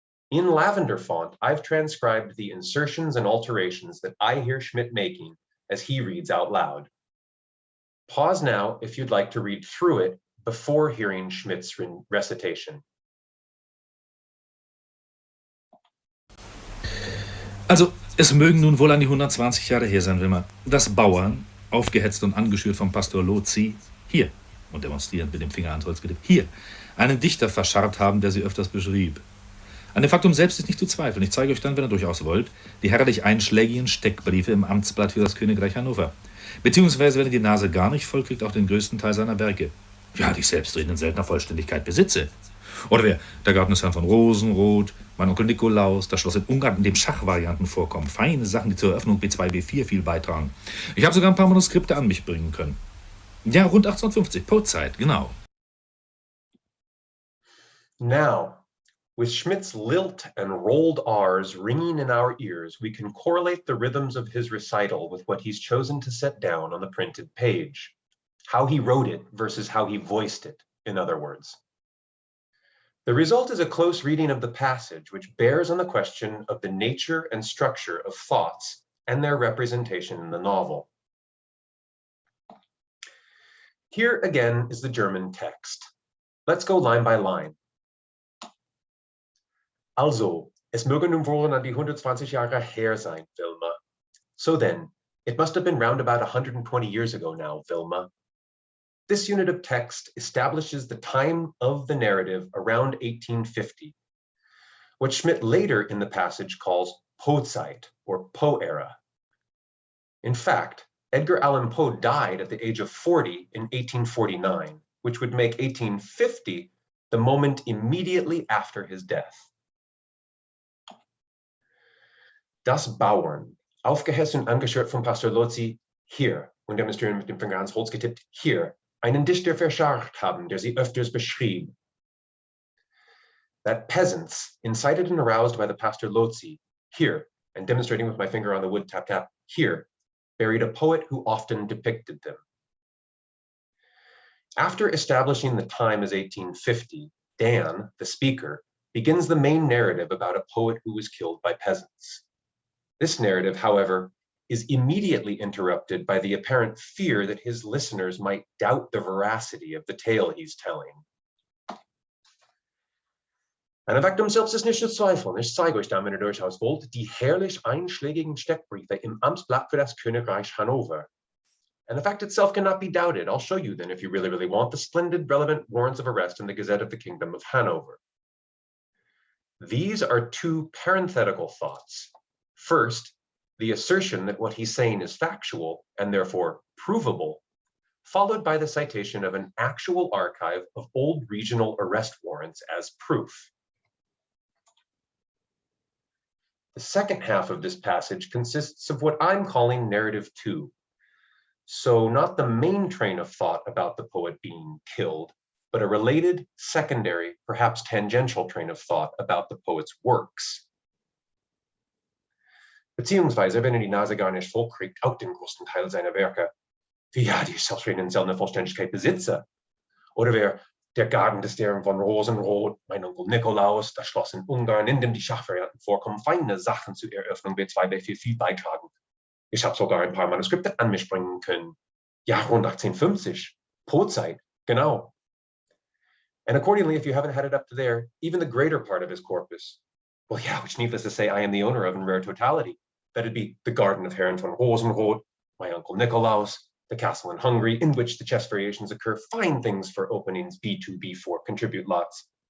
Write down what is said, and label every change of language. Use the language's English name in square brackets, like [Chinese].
[English] In lavender font, I've transcribed the insertions and alterations that I hear Schmidt making as he reads out loud. Pause now if you'd like to read through it before hearing Schmidt's recitation. [German] Also, es mögen nun wohl an die 120 Jahre her sein, Wilma, dass Bauern, aufgehetzt und angeschürt vom Pastor Lotzi, hier, und demonstrierend mit dem Finger ans Holz gedippt, hier, einen Dichter verscharrt haben, der sie öfters beschrieb. An dem Faktum selbst ist nicht zu zweifeln. Ich zeige euch dann, wenn ihr durchaus wollt, die herrlich einschlägigen Steckbriefe im Amtsblatt für das Königreich Hannover. Beziehungsweise, wenn ihr die Nase gar nicht voll kriegt, auch den größten Teil seiner Werke. Ja, die ich selbst in seltener Vollständigkeit besitze. Oder wer der Garten des Herrn von Rosenroth, mein Onkel Nikolaus, das Schloss in Ungarn, in dem Schachvarianten vorkommen. Feine Sachen, die zur Eröffnung B2, B4 viel beitragen. Ich habe sogar ein paar Manuskripte an mich bringen können. Ja, rund 1850, Poezeit, genau. [English] Now, with Schmidt's lilt and rolled R's ringing in our ears, we can correlate the rhythms of his recital with what he's chosen to set down on the printed page. How he wrote it versus how he voiced it, in other words. The result is a close reading of the passage, which bears on the question of the nature and structure of thoughts and their representation in the novel. Here again is the German text. Let's go line by line. [German] Also, es möge nun wohl an die 120 Jahre her sein, Wilma. [English] So then, it must have been round about 120 years ago now, Wilma. This unit of text establishes the time of the narrative around 1850, what Schmidt later in the passage calls Poezeit, or Poe era. In fact, Edgar Allan Poe died at the age of 40 in 1849, which would make 1850 the moment immediately after his death. [German] Das Bauern, aufgehessen und angeschürt von Pastor Lotzi, hier, und demonstrieren mit dem Finger ans Holz getippt, hier, einen Dichter verscharrt haben, der sie öfters beschrieb. [English] That peasants, incited and aroused by the Pastor Lotzi, here, and demonstrating with my finger on the wood tap tap, here, buried a poet who often depicted them. After establishing the time as 1850, Dan, the speaker, begins the main narrative about a poet who was killed by peasants. This narrative, however, is immediately interrupted by the apparent fear that his listeners might doubt the veracity of the tale he's telling. [German] Ein Faktum selbst ist nicht zu zweifeln. Ich zeige euch dann, wenn ihr durchaus wollt, die herrlich einschlägigen Steckbriefe im Amtsblatt für das Königreich Hannover. [English] And the fact itself cannot be doubted. I'll show you then, if you really, really want, the splendid relevant warrants of arrest in the Gazette of the Kingdom of Hanover. These are two parenthetical thoughts. First, the assertion that what he's saying is factual and therefore provable, followed by the citation of an actual archive of old regional arrest warrants as proof. The second half of this passage consists of what I'm calling narrative 2. So not the main train of thought about the poet being killed, but a related, secondary, perhaps tangential train of thought about the poet's works. [German] Beziehungsweise, wenn er die Nase gar nicht voll kriegt, auch den größten Teil seiner Werke, wie ja die selbstredend seltene Vollständigkeit besitze. Oder wer der Garten des Deren von Rosenrot, mein Onkel Nikolaus, das Schloss in Ungarn, in dem die Schachvarianten vorkommen, feine Sachen zur Eröffnung B2 viel beitragen. Ich habe sogar ein paar Manuskripte an mich bringen können. Ja, rund 1850. Poezeit, genau. [English] And accordingly, if you haven't had it up to there, even the greater part of his corpus, well, yeah, which needless to say, I am the owner of in rare totality. That'd be the Garden of Herren von Rosenrot, my Uncle Nikolaus, the Castle in Hungary, in which the chess variations occur, fine things for openings B2, B4, contribute lots.